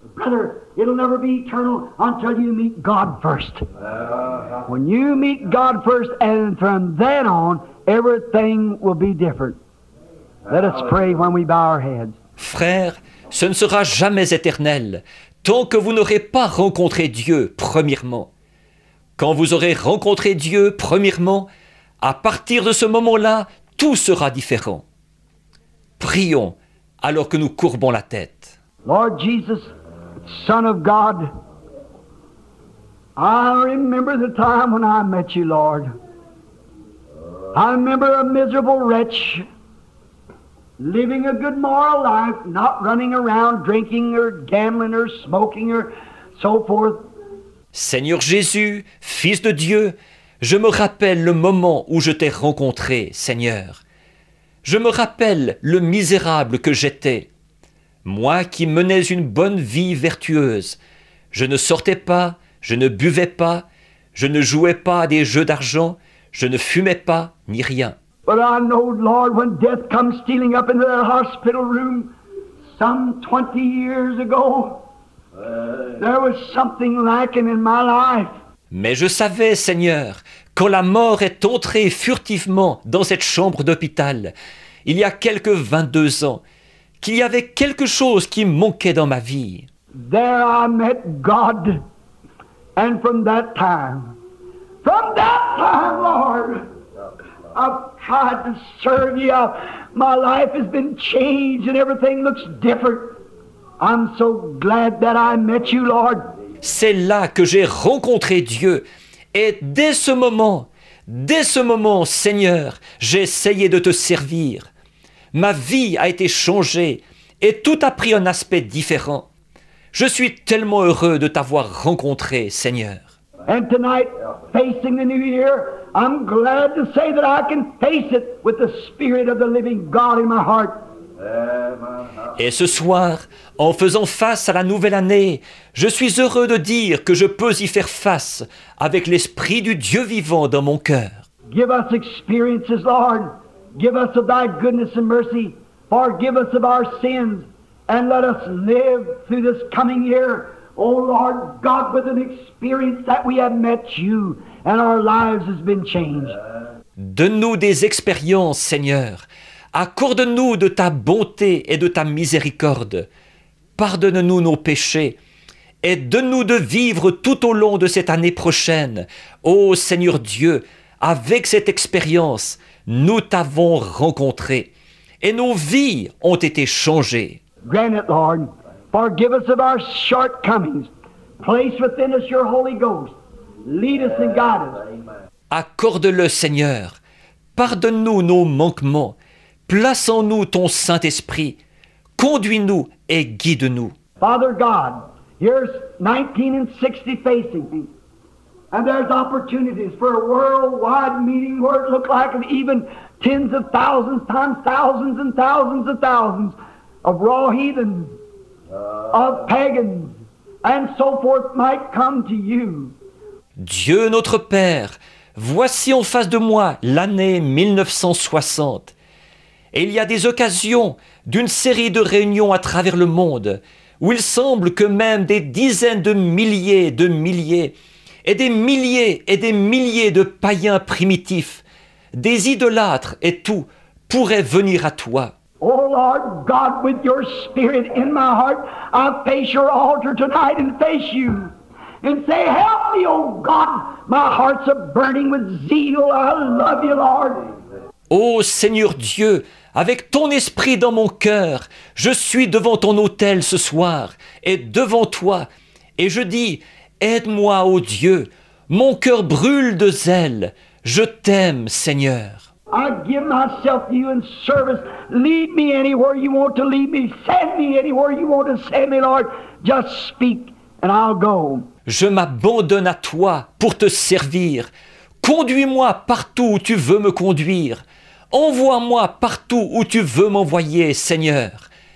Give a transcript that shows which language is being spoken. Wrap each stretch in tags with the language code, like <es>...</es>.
<en>Brother, it'll never be eternal until you meet God first. When you meet God first, and from then on, everything will be different. Let us pray when we bow our heads.</en> <fr>Frère, ce ne sera jamais éternel tant que vous n'aurez pas rencontré Dieu premièrement. Quand vous aurez rencontré Dieu premièrement, à partir de ce moment-là, tout sera différent. Prions alors que nous courbons la tête.</fr> <en>Lord Jesus, Son of God, I remember the time when I met you, Lord. I remember a miserable wretch, living a good moral life, not running around drinking or gambling or smoking or so forth.</en> <fr>Seigneur Jésus, Fils de Dieu, je me rappelle le moment où je t'ai rencontré, Seigneur. Je me rappelle le misérable que j'étais. Moi qui menais une bonne vie vertueuse, je ne sortais pas, je ne buvais pas, je ne jouais pas à des jeux d'argent, je ne fumais pas, ni rien.</fr> <en>But I know, Lord, when death comes stealing up into that hospital room some 20 years ago, there was something lacking in my life.</en> <fr>Mais je savais, Seigneur, quand la mort est entrée furtivement dans cette chambre d'hôpital, il y a quelques 22 ans, qu'il y avait quelque chose qui manquait dans ma vie.</fr> <en>There I met God, and from that time, Lord, I've tried to serve you. My life has been changed and everything looks different. I'm so glad that I met you, Lord.</en> <fr>C'est là que j'ai rencontré Dieu. Et dès ce moment, Seigneur, j'ai essayé de te servir. Ma vie a été changée et tout a pris un aspect différent. Je suis tellement heureux de t'avoir rencontré, Seigneur.</fr> <en>And tonight, facing the new year, I'm glad to say that I can face it with the Spirit of the living God in my heart.</en> <fr>Et ce soir, en faisant face à la nouvelle année, je suis heureux de dire que je peux y faire face avec l'Esprit du Dieu vivant dans mon cœur.</fr> <en>Give us experiences, Lord. Give us of thy goodness and mercy. Forgive us of our sins. And let us live through this coming year, oh Lord God, with an experience that we have met you and our lives has been changed.</en> <fr>Donne-nous des expériences, Seigneur. Accorde-nous de ta bonté et de ta miséricorde. Pardonne-nous nos péchés. Et donne-nous de vivre tout au long de cette année prochaine. Ô Seigneur Dieu, avec cette expérience, nous t'avons rencontré. Et nos vies ont été changées.</fr> <en>Grant it, Lord. Forgive us of our shortcomings. Place within us your Holy Ghost. Lead us and guide us.</en> <fr>Accorde-le, Seigneur. Pardonne-nous nos manquements. Place en nous ton Saint-Esprit. Conduis-nous et guide-nous.</fr> <en>Father God, here's 1960 facing me. And there's opportunities for a worldwide meeting where it looked like even tens of thousands times thousands and thousands of thousands of raw heathens, of pagans, and so forth might come to you.</en> <fr>Dieu notre Père, voici en face de moi l'année 1960. Et il y a des occasions d'une série de réunions à travers le monde où il semble que même des dizaines de milliers et des milliers de païens primitifs, des idolâtres et tout, pourraient venir à toi.</fr> <en>Oh Lord God, with your Spirit in my heart, I face your altar tonight and face you. And say, help me, oh God, my heart's a burning with zeal. I love you, Lord.</en> <fr>Ô Seigneur Dieu, avec ton esprit dans mon cœur, je suis devant ton autel ce soir et devant toi. Et je dis, aide-moi, ô Dieu, mon cœur brûle de zèle. Je t'aime, Seigneur.</fr> <en>I give myself to you in service. Lead me anywhere you want to lead me. Send me anywhere you want to send me, Lord. Just speak and I'll go.</en> <fr>Je m'abandonne à toi pour te servir. Conduis-moi partout où tu veux me conduire. Envoie-moi partout où tu veux m'envoyer, Seigneur.</fr>